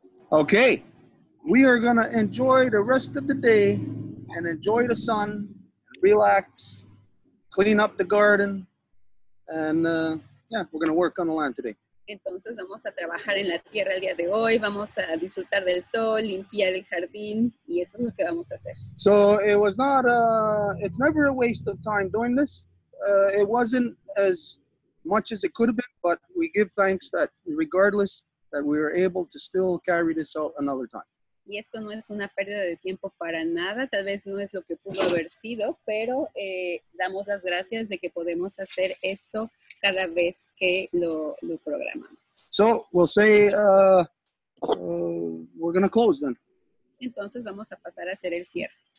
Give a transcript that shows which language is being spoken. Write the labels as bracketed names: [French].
[English] Okay, we are gonna enjoy the rest of the day and enjoy the sun, relax, clean up the garden, and yeah, we're gonna work on the land today. [Spanish] Entonces vamos a trabajar en la tierra el día de hoy, vamos a disfrutar del sol, limpiar el jardín, y eso es lo que vamos a hacer. [English] So it was not, it's never a waste of time doing this. It wasn't as much as it could have been, but we give thanks that regardless, that we were able to still carry this out another time. [Spanish] Y esto no es una pérdida de tiempo para nada, tal vez no es lo que pudo haber sido, pero damos las gracias de que podemos hacer esto cada vez que lo programamos. [English] So we'll say, we're going to close then. [Spanish] Entonces vamos a pasar a hacer el cierre.